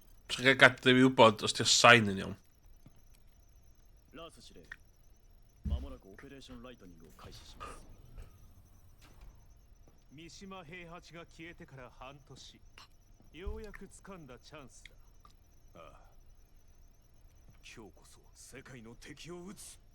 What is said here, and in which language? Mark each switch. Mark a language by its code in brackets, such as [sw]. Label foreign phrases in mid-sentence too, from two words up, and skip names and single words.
[cy] Ti'n cael gadw i wybod os di'r sain yn iawn. [ja] ラース司令まもなくオペレーションライトニングを開始します三島平八が消えてから半年ようやく掴んだチャンスだああ今日こそ世界の敵を撃つ